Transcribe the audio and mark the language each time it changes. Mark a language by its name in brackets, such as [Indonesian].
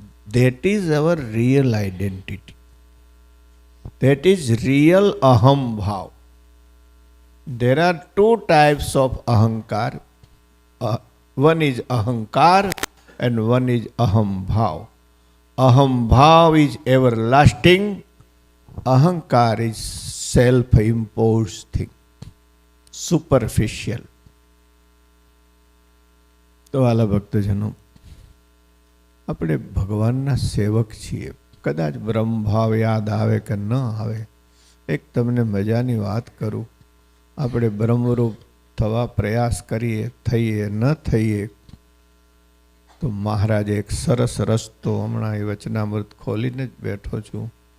[English] That is our real identity. That is real અહમ ભાવ. There are two types of અહંકાર. One is અહંકાર and one is અહમ ભાવ. અહમ ભાવ ઇઝ એવર લાસ્ટિંગ. અહંકાર ઇઝ self-imposed thing, superficial. [Gujarati] તો વાલા ભક્તજનો, આપણે ભગવાનના સેવક છીએ. કદાચ બ્રહ્મભાવ યાદ આવે કે ન આવે, એક તમને મજાની વાત કરું. આપણે બ્રહ્મરૂપ થવા પ્રયાસ કરીએ, થઈએ ન થઈએ, તો મહારાજે એક સરસ રસ્તો, હમણાં એ વચનામૃત ખોલીને જ બેઠો છું.